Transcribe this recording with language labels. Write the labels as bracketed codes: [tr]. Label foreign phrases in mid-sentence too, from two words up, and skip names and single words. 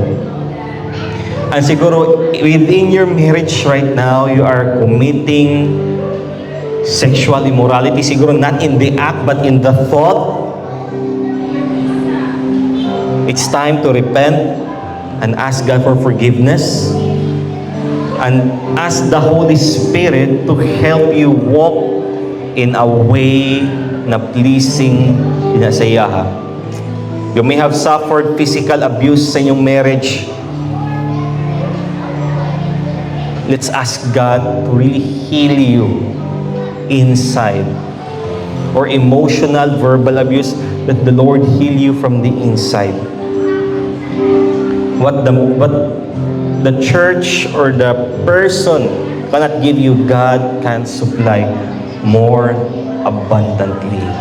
[en] And siguro within your marriage right now, you are committing sexual immorality, siguro not in the act but in the thought. It's time to repent and ask God for forgiveness and ask the Holy Spirit to help you walk in a way na pleasing [hil] sa iya. [en] You may have suffered physical abuse [hil] sa inyong [en] marriage. Let's ask God to really heal you inside, or emotional, verbal abuse, that the Lord heal you from the inside. What the church or the person cannot give you, God can supply more abundantly.